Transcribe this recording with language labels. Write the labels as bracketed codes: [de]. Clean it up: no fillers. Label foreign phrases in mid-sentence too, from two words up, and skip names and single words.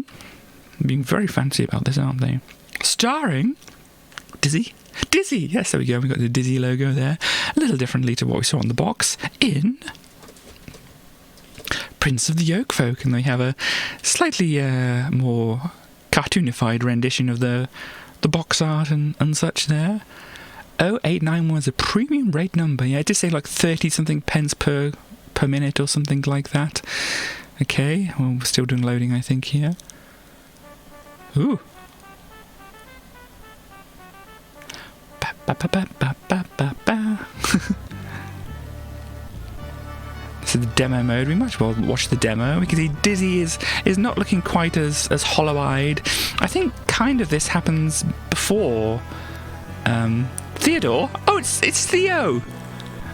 [en] Being very fancy about this, aren't they? Starring Dizzy, yes, there we go, we've got the Dizzy logo there, a little differently to what we saw on the box, in Prince of the Yolkfolk, and they have a slightly more cartoonified rendition of the box art and such there. 0891 was a premium rate number. Yeah, it did say like 30 something pence per minute or something like that. Okay, well, we're still doing loading, I think, here. Ooh. Ba, ba, ba, ba, ba, ba, ba, ba. This is the demo mode. We might as well watch the demo. We can see Dizzy is not looking quite as hollow-eyed. I think kind of this happens before Theodore. Oh, it's Theo.